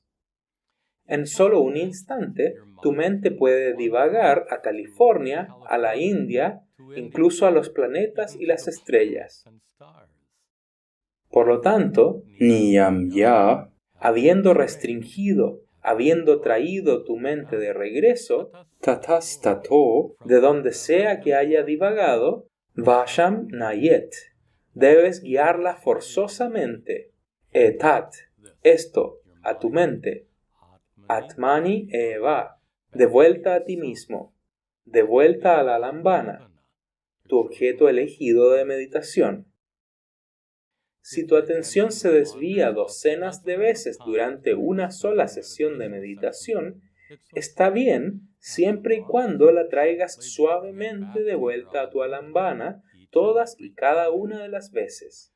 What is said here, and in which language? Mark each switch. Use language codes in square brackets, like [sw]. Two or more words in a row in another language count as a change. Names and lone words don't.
[es] En solo un instante, tu mente puede divagar a California, a la India, incluso a los planetas y las estrellas. Por lo tanto, [sa] niyam ya, [es] habiendo restringido, habiendo traído tu mente de regreso, tatastato, de donde sea que haya divagado, [sa] vasham nayet, [es] debes guiarla forzosamente, etat, esto, a tu mente, [sa] atmani eva, [es] de vuelta a ti mismo, de vuelta a la alambana, tu objeto elegido de meditación. Si tu atención se desvía docenas de veces durante una sola sesión de meditación, está bien siempre y cuando la traigas suavemente de vuelta a tu alambana todas y cada una de las veces.